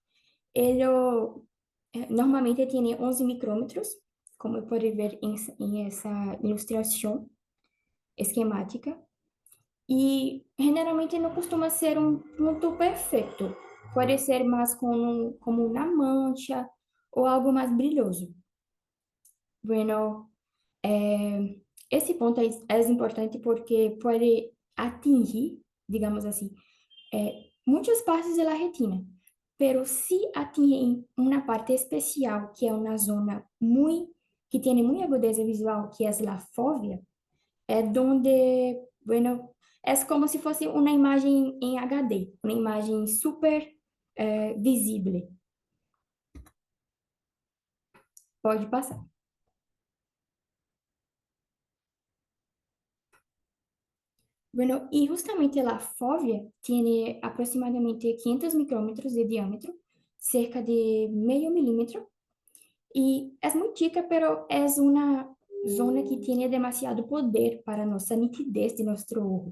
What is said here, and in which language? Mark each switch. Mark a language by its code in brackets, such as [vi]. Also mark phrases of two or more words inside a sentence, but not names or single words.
[es] Normalmente tiene 11 micrómetros, como puede ver en esa ilustración esquemática. Y generalmente no costuma ser un punto perfecto. Puede ser más como una mancha o algo más brilloso. Bueno, [pt] esse ponto é importante porque pode atingir, digamos assim, muitas partes da retina, pero se atinge em uma parte especial, que é uma zona que tem muita agudeza visual, que é a fóvea, é [es] donde, bueno, [pt] é como se fosse uma imagem em HD, uma imagem super visível. Pode passar. [es] Bueno, y justamente la fóvea tiene aproximadamente 500 micrómetros de diámetro, cerca de medio milímetro, y es muy chica, pero es una zona que tiene demasiado poder para nuestra nitidez de nuestro ojo.